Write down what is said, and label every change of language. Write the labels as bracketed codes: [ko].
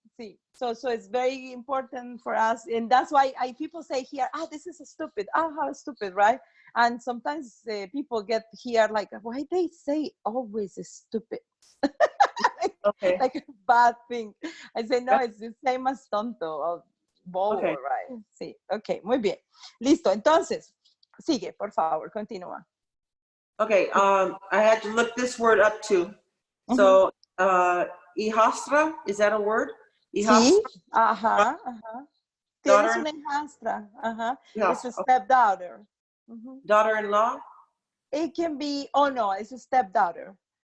[en] See, so it's very important for us, and that's why people say here, this is stupid, how stupid, right? And sometimes people get here like, why they say always stupid? Like a bad thing. I say, no, it's the same as tonto or bobo, right? [es] Sí, ok, muy bien. Listo, entonces, sigue, por favor, continúa. [en] Okay, I had to look this word up too. So, hijastra, is that a word? [es] Sí, ajá, ajá. Tienes [en] Daughter, [es] una hijastra. Ajá. It's [en] yes, a okay. stepdaughter. Mhm. Daughter-in-law? It can be, oh no, it's a stepdaughter.